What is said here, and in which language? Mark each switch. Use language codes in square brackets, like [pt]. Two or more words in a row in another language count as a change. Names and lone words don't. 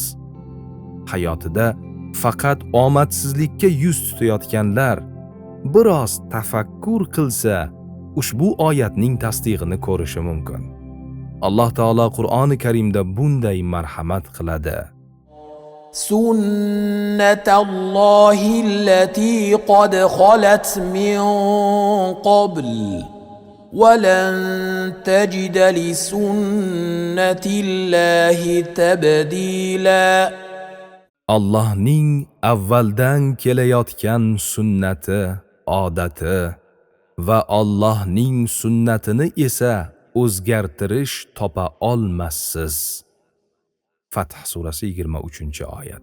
[uz] Hayotida faqat omadsizlikka yuz tutayotganlar biroz tafakkur qilsa, ushbu oyatning tasdig'ini ko'rishi mumkin. Alloh taolo Qur'oni Karimda bunday marhamat qiladi. [ar] سنة الله التي قد خلت من قبل ولن تجد لسنة الله تبديلا. [uz] Allohning avvaldan kelayotgan sunnati, odati va Allohning sunnatini esa o'zgartirish topa olmassiz. Fath surasi 23-oyat.